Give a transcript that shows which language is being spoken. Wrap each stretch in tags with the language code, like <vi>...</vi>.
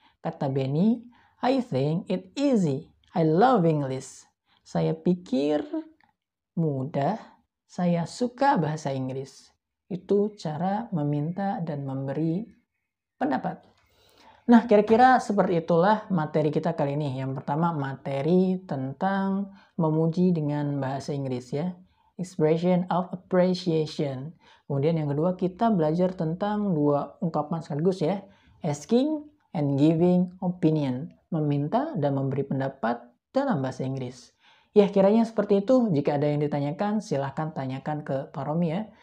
<id>Kata Benny,</id> <en>I think it easy. I love English.</en> <id>Saya pikir mudah. Saya suka bahasa Inggris. Itu cara meminta dan memberi pendapat. Nah, kira-kira seperti itulah materi kita kali ini. Yang pertama, materi tentang memuji dengan bahasa Inggris ya.</id> <en>Expression of appreciation.</en> <id>Kemudian yang kedua, kita belajar tentang dua ungkapan sekaligus ya.</id> <en>Asking and giving opinion.</en> <id>Meminta dan memberi pendapat dalam bahasa Inggris. Ya, kiranya seperti itu. Jika ada yang ditanyakan, silahkan tanyakan ke Pak Romi ya.</id>